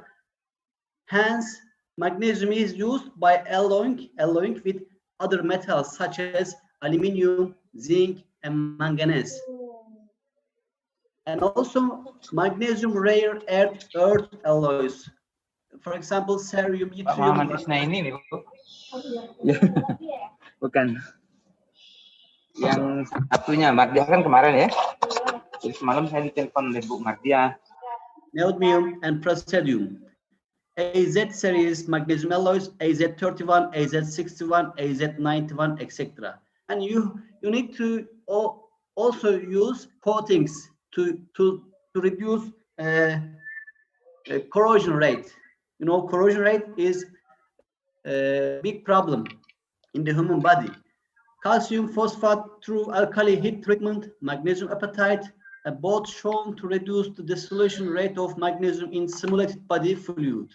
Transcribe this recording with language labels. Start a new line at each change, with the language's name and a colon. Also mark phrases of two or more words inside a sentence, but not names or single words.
English: Hence, magnesium is used by alloying with other metals such as aluminium, zinc, and manganese. And also magnesium rare earth alloys. For example, cerium,
Indonesian: Pak Muhammad Isna ini nih, Bu. Bukan. Yang satunya Mardia kan kemarin ya. Jadi semalam saya ditelepon oleh Bu Mardia.
English: Neodymium and praseodymium. AZ series magnesium alloys, AZ31, AZ61, AZ91, etc. And you need to also use coatings to reduce corrosion rate. You know, corrosion rate is a big problem in the human body. Calcium phosphate through alkali heat treatment, magnesium apatite, are both shown to reduce the dissolution rate of magnesium in simulated body fluid.